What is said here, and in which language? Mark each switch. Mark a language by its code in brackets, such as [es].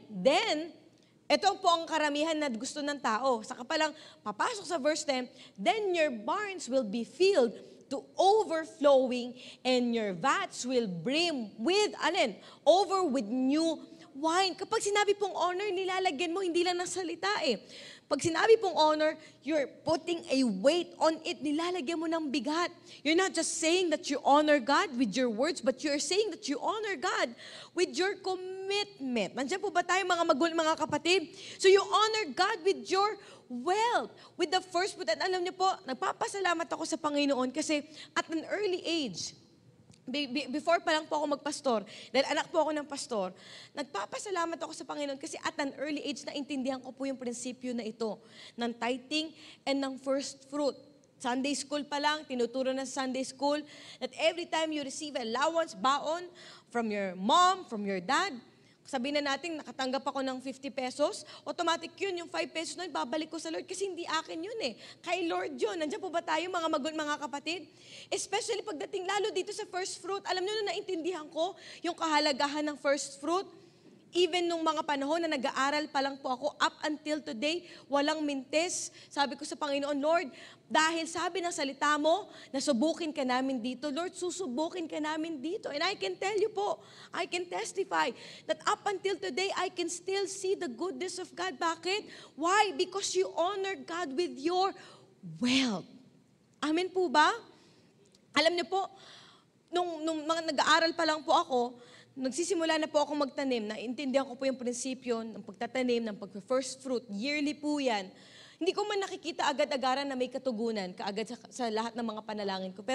[tl] Then, ito po ang karamihan na gusto ng tao. Saka palang papasok sa verse 10, [en] then your barns will be filled to overflowing and your vats will brim with, over with new wine. [tl] Kapag sinabi pong honor, nilalagyan mo, hindi lang ng salita eh. Pag sinabi pong honor, [en] you're putting a weight on it. [tl] Nilalagyan mo ng bigat. [en] You're not just saying that you honor God with your words, but you're saying that you honor God with your commitment. [tl] Nandiyan po ba tayo mga kapatid? [en] So you honor God with your wealth, with the first fruit. [tl] At alam niyo po, nagpapasalamat ako sa Panginoon kasi [en] at an early age, [tl] before pa lang po ako magpastor, dahil anak po ako ng pastor, nagpapasalamat ako sa Panginoon kasi at an early age naintindihan ko po yung prinsipyo na ito ng tithing and ng first fruit. Sunday school pa lang, tinuturo na sa Sunday school [en] that every time you receive allowance, [tl] baon [en] from your mom, from your dad, [tl] sabihin na natin, nakatanggap ako ng 50 pesos, automatic yun, yung 5 pesos na yun, babalik ko sa Lord kasi hindi akin yun eh. Kay Lord yun. Nandiyan po ba tayo mga kapatid? Especially pagdating lalo dito sa first fruit, alam nyo na naintindihan ko yung kahalagahan ng first fruit. Even nung mga panahon na nag-aaral pa lang po ako, [en] up until today, [tl] walang mintes. Sabi ko sa Panginoon, Lord, dahil sabi ng salita mo, nasubukin ka namin dito. Lord, susubukin ka namin dito. [en] And I can tell you po, I can testify that up until today, I can still see the goodness of God. [tl] Bakit? [en] Why? Because you honor God with your wealth. [tl] Amen po ba? Alam niyo po, nung mga nag-aaral pa lang po ako, nagsisimula na po ako magtanim, naintindihan ko po yung prinsipyo ng pagtatanim, ng pag-first fruit, yearly po yan. Hindi ko man nakikita agad-agaran na may katugunan, kaagad sa lahat ng mga panalangin ko.